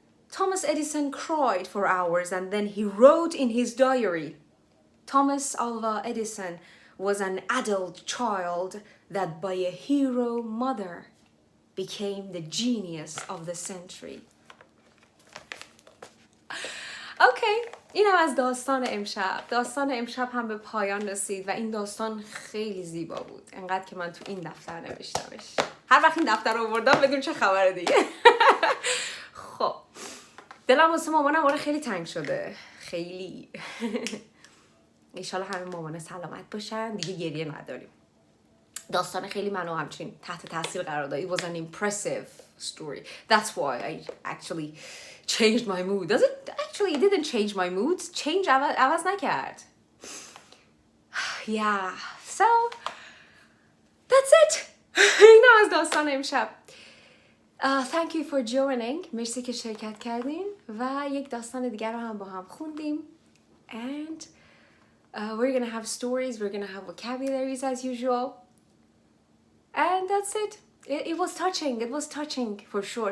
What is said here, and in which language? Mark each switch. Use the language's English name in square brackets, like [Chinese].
[English] Thomas Edison cried for hours and then he wrote in his diary, "Thomas Alva Edison was an addled child that by a hero mother became the genius of the century." Okay, [Persian] اینم از داستان امشب. داستان امشب هم به پایان رسید و این داستان خیلی زیبا بود. انقدر که من تو این دفتر نوشتمش. هر وقت این دفتر رو آوردم بدون چه خبره دیگه. خب دلم واسه مامانم آره خیلی تنگ شده. خیلی. انشالله همه مامان سلامت باشن. دیگه گریه نداریم. داستان خیلی منو همچین تحت تاثیر قرار داد. [English] It was an impressive story. That's why I actually changed my mood. It didn't change my mood. [Persian] عوض نکرد. [English] Yeah. So that's it. [Persian] اینم از داستان امشب. [English] Thank you for joining. [Persian] مرسی که شرکت کردین و یک داستان دیگر رو هم با هم خوندیم. [English] And we're gonna have stories. We're gonna have vocabularies as usual. And that's it. It was touching. It was touching for sure.